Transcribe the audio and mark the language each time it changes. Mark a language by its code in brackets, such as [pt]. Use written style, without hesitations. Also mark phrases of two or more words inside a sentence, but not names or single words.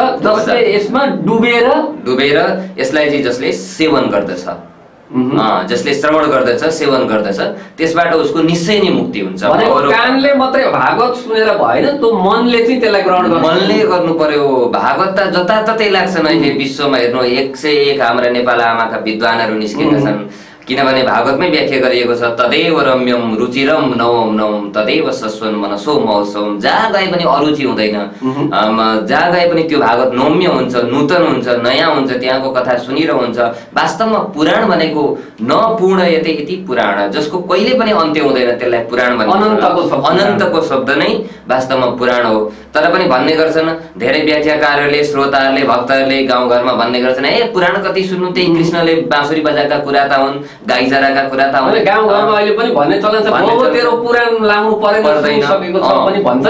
[ne] जसले यसमा डुबेर यसलाई चाहिँ जसले सेवन गर्दछ, जसले श्रवण गर्दछ, सेवन गर्दछ, त्यसबाट उसको निश्चय नै मुक्ति हुन्छ। कानले मात्रै भागवत सुनेर भएन, त्यो मनले चाहिँ त्यसलाई ग्रहण गर्नु, मनले गर्नु पर्यो। भागवत त जताततै लाग्छन् अहिले विश्वमा हेर्नु, 101 हाम्रा नेपाल आमाका विद्वानहरू निस्केका छन्। किनभने भागवतमै व्याख्या गरिएको छ, [sa] तदेव रम्यम रुचिरम नवम नवम तदेव सस्वन मनसो महोत्सवम। [ne] जहाँ गए पनि अरुचि हुँदैन, जहाँ गए पनि त्यो भागवत नौम्य हुन्छ, नूतन हुन्छ, नयाँ हुन्छ, त्यहाँको कथा सुनिरहन्छ। वास्तवमा पुराण भनेको [sa] नपूर्ण यते इति पुराण, [ne] जसको कहिले पनि अन्त्य हुँदैन, त्यसलाई पुराण भनिन्छ। अनन्तको शब्द नै वास्तवमा पुराण हो। तर पनि भन्ने गर्छन् धेरै व्याख्याकारहरूले, श्रोताहरूले, भक्तहरूले गाउँघरमा भन्ने गर्छन्, पुराण कति सुन्नु, त्यही कृष्णले बाँसुरी बजाएका कुरा त हुन्, गाई चराका कुरा त हुन्। गाउँघरमा अहिले पनि भन्ने चलन छ, तेरो पुराण लाउनु पर्दैन सकेको छ पनि भन्छन्,